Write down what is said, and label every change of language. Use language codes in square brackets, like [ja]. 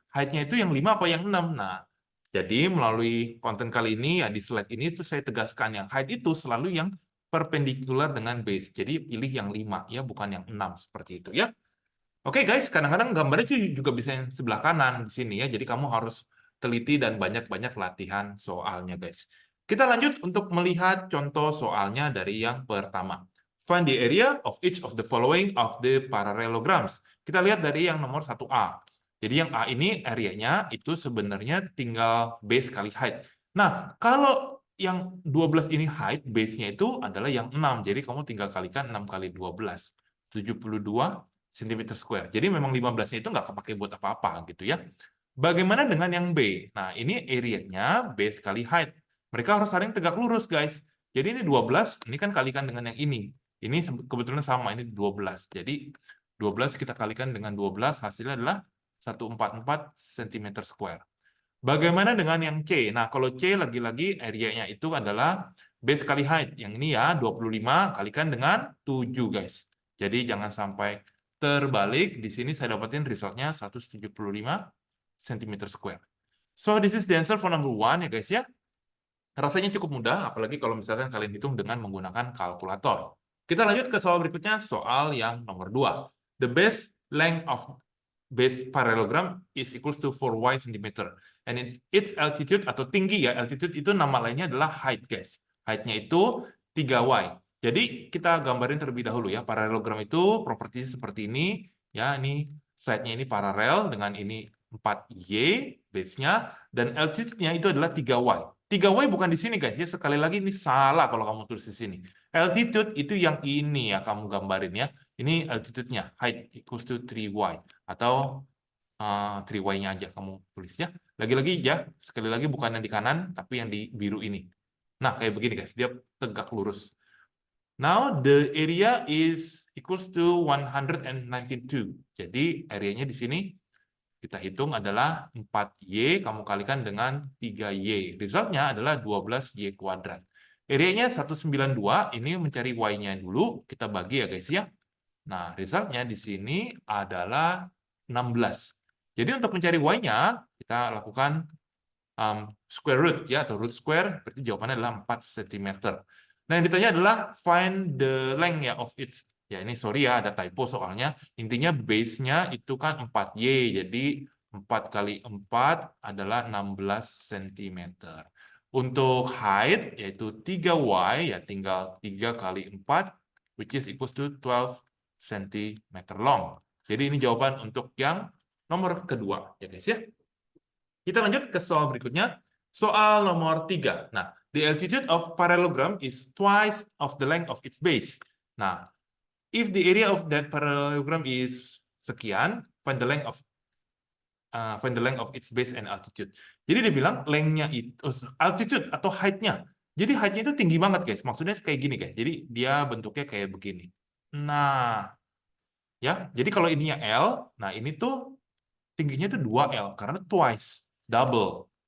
[id] Height-nya itu yang 5 apa yang 6? Nah, jadi melalui konten kali ini, ya di slide ini tuh saya tegaskan yang height itu selalu yang perpendicular dengan base. Jadi pilih yang 5, ya bukan yang 6 seperti itu ya. Oke guys, kadang-kadang gambarnya juga bisa yang sebelah kanan di sini ya. Jadi kamu harus teliti dan banyak-banyak latihan soalnya guys. Kita lanjut untuk melihat contoh soalnya dari yang pertama. [en] Find the area of each of the following of the parallelograms. [id] Kita lihat dari yang nomor 1A. Jadi yang A ini areanya itu sebenarnya tinggal base kali height. Nah, kalau yang 12 ini height, base-nya itu adalah yang 6. Jadi kamu tinggal kalikan 6 kali 12. 72 cm square. Jadi memang 15-nya itu nggak kepake buat apa-apa gitu ya. Bagaimana dengan yang B? Nah, ini area-nya base kali height. Mereka harus saling tegak lurus, guys. Jadi ini 12, ini kan kalikan dengan yang ini. Ini kebetulan sama, ini 12. Jadi 12 kita kalikan dengan 12, hasilnya adalah 144 cm square. Bagaimana dengan yang C? Nah, kalau C lagi-lagi area-nya itu adalah base kali height. Yang ini ya, 25 kalikan dengan 7, guys. Jadi jangan sampai terbalik. Di sini saya dapatin resultnya 175 cm square. [en] So, this is the answer for number 1 ya guys ya. [id] Rasanya cukup mudah, apalagi kalau misalkan kalian hitung dengan menggunakan kalkulator. Kita lanjut ke soal berikutnya, soal yang nomor 2. [en] The base length of base parallelogram is equals to 4y cm. And its altitude [id] atau tinggi ya, altitude itu nama lainnya adalah height guys. Height-nya itu 3y. Jadi kita gambarin terlebih dahulu ya, parallelogram itu propertinya seperti ini. Ya, ini side-nya ini paralel dengan ini 4y base-nya, dan altitude-nya itu adalah 3y. 3y bukan di sini guys ya, sekali lagi ini salah kalau kamu tulis di sini. Altitude itu yang ini ya kamu gambarin ya. Ini altitude-nya, height equals to 3y. Atau 3y-nya aja kamu tulis ya. Lagi-lagi ya, sekali lagi bukan yang di kanan, tapi yang di biru ini. Nah, kayak begini guys, dia tegak lurus. [en] Now, the area is equals to 192. [id] Jadi, areanya di sini kita hitung adalah 4Y, kamu kalikan dengan 3Y. Resultnya adalah 12Y kuadrat. Area-nya 192, ini mencari Y-nya dulu, kita bagi ya guys ya. Nah, resultnya di sini adalah 16. Jadi untuk mencari Y-nya, kita lakukan square root ya, atau root square, berarti jawabannya adalah 4 cm. Nah, yang ditanya adalah [en] find the length [id] ya of its. Ya, ini sorry ya, ada typo soalnya. Intinya base-nya itu kan 4Y, jadi 4 kali 4 adalah 16 cm. Untuk height, yaitu 3Y, ya tinggal 3 kali 4, [en] which is equals to 12 cm long. [id] Jadi ini jawaban untuk yang nomor kedua, ya guys ya. Kita lanjut ke soal berikutnya. Soal nomor 3. [en] Nah, the altitude of parallelogram is twice of the length of its base. Nah, if the area of that parallelogram is sekian, find the length of its base and altitude. [id] Jadi dia bilang length-nya itu altitude atau height-nya. Jadi height-nya itu tinggi banget, guys. Maksudnya kayak gini, guys. Jadi dia bentuknya kayak begini. Nah, ya. Jadi kalau ininya L, nah ini tuh tingginya itu 2L karena twice, double.